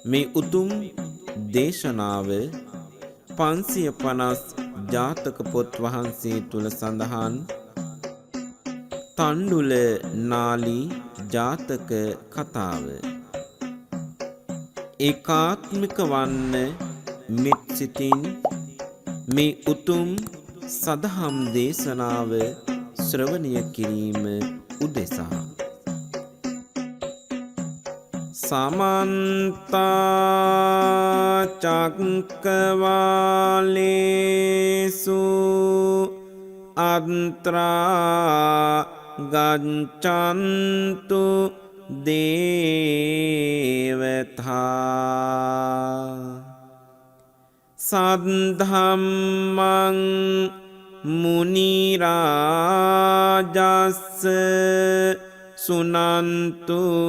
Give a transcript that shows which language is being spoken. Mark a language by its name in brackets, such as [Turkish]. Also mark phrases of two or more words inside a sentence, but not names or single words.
[Sinhala] උතුම් දේශනාව 550 ජාතක පොත් වහන්සේ තුල සඳහන් තණ්ඩුල නාලි ජාතක කතාව ඒකාත්මික වන්න මෙත් සිතින් මේ උතුම් සදහම් දේශනාව ශ්‍රවණය කිරීම උදෙසා [Pali] समन्त चक्रवालेषु अत्रा गच्छन्तु देवता सद्धम्मं मुनिराजस् सुनन्तु